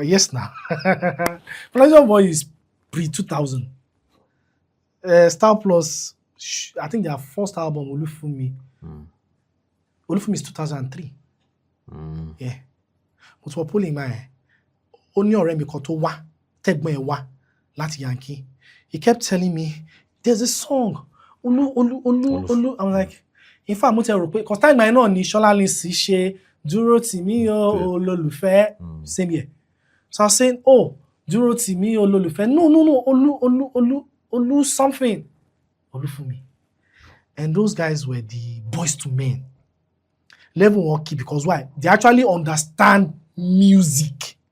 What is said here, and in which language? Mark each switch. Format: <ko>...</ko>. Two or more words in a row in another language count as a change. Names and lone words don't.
<en>Yes, now. Plantation Boys is pre-2000. Style Plus, I think their first album, Olufumi. Olufumi is 2003. Yeah. But for pulling my only</en> <yo>ọ̀rẹ́ mi kan tó wá, tẹ́gbọ́n ẹ̀ wá láti Yankee.</yo> <en>He kept telling me, there's a song. Olu. I'm like, in fact,</en> <yo>mo ti rò pé,</yo> <en>cause time my</en> <yo>náà ni Ṣọlá Lindsay ṣe Dúró Tì Mí o Olólùfẹ́,</yo> <en>same year. So I was saying, oh, Dúró Tì Mí o Olólùfẹ́. No, Olu something. Olufumi. And those guys were the boys to men. Level 1 key, because why? They actually understand music.</en>